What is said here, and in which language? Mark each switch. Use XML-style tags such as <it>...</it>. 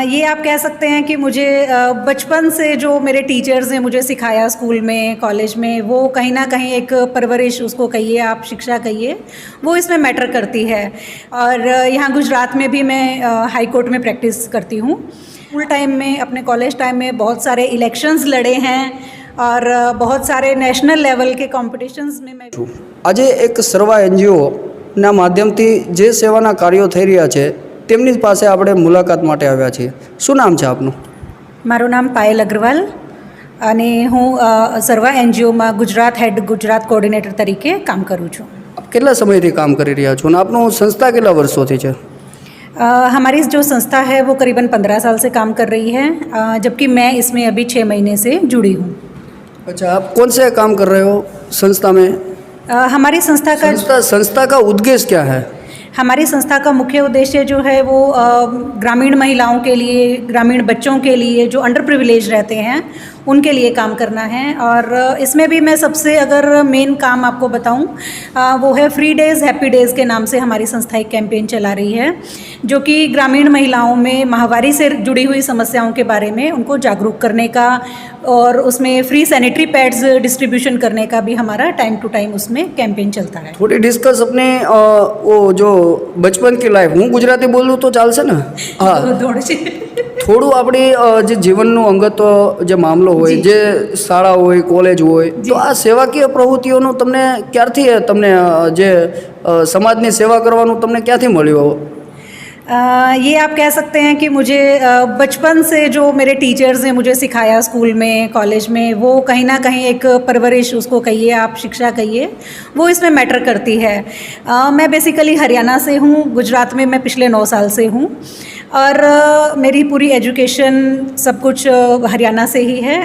<hi>ये आप कह सकते हैं कि मुझे बचपन से जो मेरे टीचर्स ने मुझे सिखाया स्कूल में, कॉलेज में, वो कहीं ना कहीं एक परवरिश, उसको कहिए आप, शिक्षा कहिए, वो इसमें मैटर करती है। और यहाँ गुजरात में भी मैं हाई कोर्ट में प्रैक्टिस करती हूँ। स्कूल टाइम में, अपने कॉलेज टाइम में बहुत सारे इलेक्शंस लड़े हैं और बहुत सारे नेशनल लेवल के कॉम्पिटिशन्स में मैं</hi> <gu>आज एक सर्वा एनजीओના માધ્યમથી જે સેવાના કાર્યો થઈ રહ્યા છે તેમની પાસે આપણે મુલાકાત માટે આવ્યા છીએ। શું નામ છે આપનું? મારું નામ પાયલ અગ્રવાલ અને હું સર્વા એનજીઓમાં ગુજરાત હેડ, ગુજરાત કોઓર્ડિનેટર તરીકે કામ કરું છું। આપ કેટલા સમયથી કામ કરી રહ્યા છો અને આપનું સંસ્થા કેટલા વર્ષોથી છે?</gu> <hi>हमारी जो संस्था है वो करीबन 15 साल से काम कर रही है, जबकि मैं इसमें अभी 6 महीने से जुड़ी हूँ। अच्छा, आप कौन से काम कर रहे हो संस्था में? हमारी संस्था का उद्देश्य क्या है? हमारी संस्था का मुख्य उद्देश्य जो है वो ग्रामीण महिलाओं के लिए, ग्रामीण बच्चों के लिए जो अंडर प्रिविलेज रहते हैं उनके लिए काम करना है। और इसमें भी मैं सबसे अगर मेन काम आपको बताऊं, वो है फ्री डेज़ हैप्पी डेज़ के नाम से हमारी संस्था एक कैंपेन चला रही है, जो कि ग्रामीण महिलाओं में माहवारी से जुड़ी हुई समस्याओं के बारे में उनको जागरूक करने का, और उसमें फ्री सैनिटरी पैड्स डिस्ट्रीब्यूशन करने का भी हमारा टाइम टू टाइम उसमें कैंपेन चलता है। थोड़ी डिस्कस अपने वो जो बचपन की लाइफ,</hi> <gu>हूँ गुजराती बोलूँ तो चालશે ને? हाँ, થોડું આપણી જે જીવનનું અંગત જે મામલો હોય, જે શાળા હોય, કોલેજ હોય, તો આ સેવાકીય પ્રવૃત્તિઓનું તમને ક્યારથી, તમને જે સમાજની સેવા કરવાનું તમને ક્યાંથી મળ્યું?</gu> <hi>ये आप कह सकते हैं कि मुझे बचपन से जो मेरे टीचर्स ने मुझे सिखाया स्कूल में, कॉलेज में, वो कहीं ना कहीं एक परवरिश, उसको कहिए आप, शिक्षा कहिए, वो इसमें मैटर करती है। मैं बेसिकली हरियाणा से हूँ, गुजरात में मैं पिछले 9 साल से हूँ, और मेरी पूरी एजुकेशन सब कुछ हरियाणा से ही है।</hi>